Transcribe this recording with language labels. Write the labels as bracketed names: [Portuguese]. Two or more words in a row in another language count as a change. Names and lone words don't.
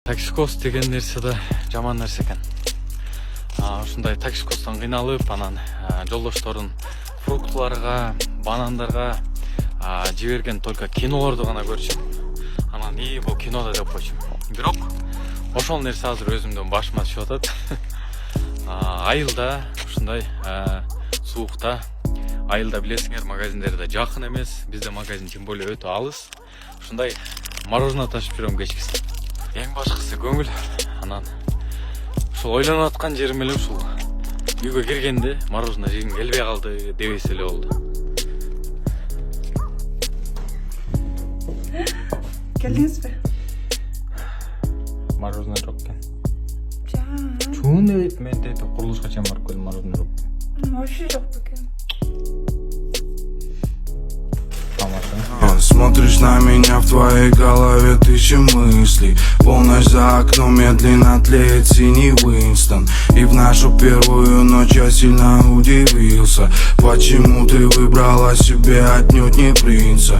[Kyrgyz] Токсикоз деген нерсе да жаман нерсе экен. Ушундай токсикоздон кыйналып, анан жолдошторун фруктыларга, банандарга жиберген только кинолорду гана көрчүм. Анан бул кинода деп койчумун. Бирок ошол нерсе азыр өзүмдүн башыма түшүп атат. Айылда ушундай суукта, айылда билесиңер, магазиндерде жакын эмес, бизде магазин [Russian] тем более [Kyrgyz] өтө алыс. Ушундай мороженое ташып жүрөм кечкисин. Эң башкысы көңүл. Анан ушул ойлонуп аткан жерим эле ушул. Үйгө киргенде мороженое жегим келбей калды дебесе эле болду. Келдиңизби? Мороженое жок экен. Жан. Дейт, мен дейт курулушка чейин барып келдим, мороженое жок. Вообще жок экен. [Russian] Смотришь на меня, в твоей голове тысячи мыслей. Полночь за окном медленно тлеет синий Уинстон. И в нашу первую ночь я сильно удивился, почему ты выбрала себе отнюдь не принца.